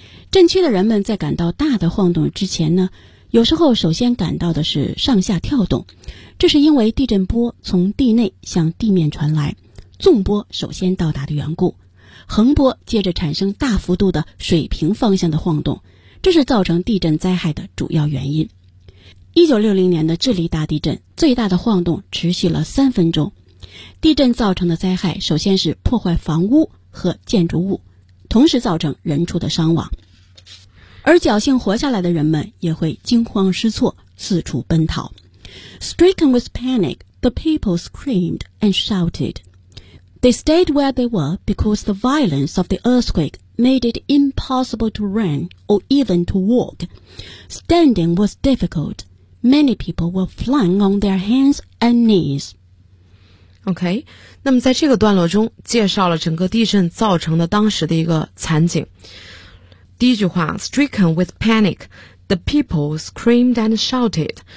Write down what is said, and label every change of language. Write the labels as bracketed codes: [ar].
[zh] 震区的人们在感到大的晃动之前呢有时候首先感到的是上下跳动这是因为地震波从地内向地面传来纵波首先到达的缘故横波接着产生大幅度的水平方向的晃动这是造成地震灾害的主要原因1960年的智利大地震最大的晃动持续了三分钟。地震造成的灾害首先是破坏房屋和建筑物，同时造成人畜的伤亡。而侥幸活下来的人们也会惊慌失措，四处奔逃。 [en] Stricken with panic, the people screamed and shouted. They stayed where they were because the violence of the earthquake made it impossible to run or even to walk. Standing was difficult. Many people were flying on their hands and knees. [zh] OK, 那么在这个段落中介绍了整个地震造成的当时的一个惨景。第一句话 [en] ,stricken with panic, the people screamed and shouted.